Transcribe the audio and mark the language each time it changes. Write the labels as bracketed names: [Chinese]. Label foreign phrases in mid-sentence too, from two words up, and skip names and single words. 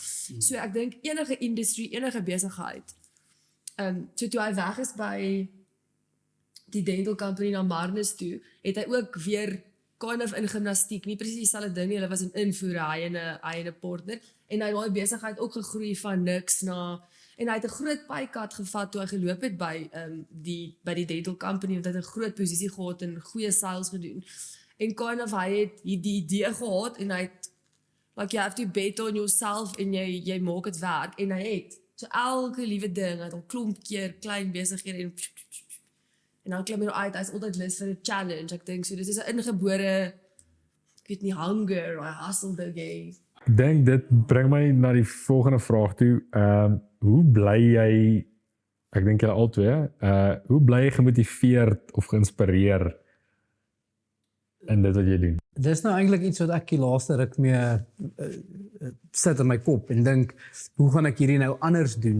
[Afrikaans] So ek dink enige industrie, enige besigheid. So toe hy weg is by die [English] dental company [Afrikaans] na Marnus toe, het hy ook weer [English] kind of [Afrikaans] in gimnastiek, nie presies dieselfde ding nie, hulle was in invoer, hy en 'n partner, en hy het daai besigheid ook gegroei van niks na, en hy het 'n groot paycut gevat toe hy geloop het by die [English] dental company, [Afrikaans] want hy het 'n groot posisie gehad en goeie sales gedoen. En [English] kind of [Afrikaans] hy het die idee gehad en hy het [English] like you have to bet on yourself [Afrikaans] en jy maak dit werk en hy het so elke liewe ding, hy het al klomp keer klein besighede en dan klim hy uit, hy's altyd lus vir 'n challenge. Ek dink so dis is 'n ingebore, ek weet nie, [English] hunger or hustle ding. [Afrikaans] Ek dink dit bring my na die volgende vraag toe. Hoe bly jy, ek dink julle albei, hoe bly jy gemotiveerd of geïnspireer in dit wat jy doen? Dis nou eintlik iets wat ek die laaste ruk mee sit in my kop en dink, hoe gaan ek hierdie nou anders doen?